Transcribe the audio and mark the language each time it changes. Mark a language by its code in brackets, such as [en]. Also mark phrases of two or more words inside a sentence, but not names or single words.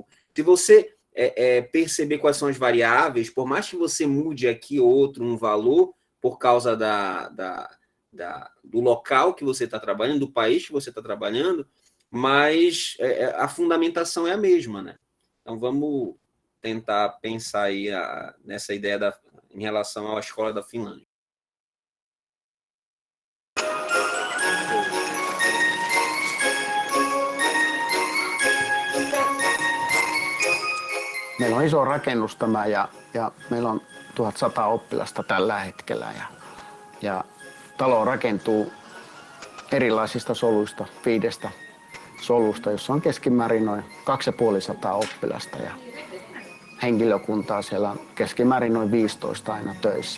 [pt] Se você perceber quais são as variáveis, por mais que você mude aqui outro, um valor, por causa do local que você está trabalhando, do país que você está trabalhando, mas a fundamentação é a mesma, né? Então, vamos tentar pensar aí nessa ideia em relação à escola da Finlândia. [fi] Meillä on iso rakennus tämä ja meillä on 1100 oppilasta tällä hetkellä ja talo rakentuu erilaisista soluista, 5 solusta, jossa on keskimäärin noin 250 oppilasta ja henkilökuntaa siellä on keskimäärin noin 15 aina töissä.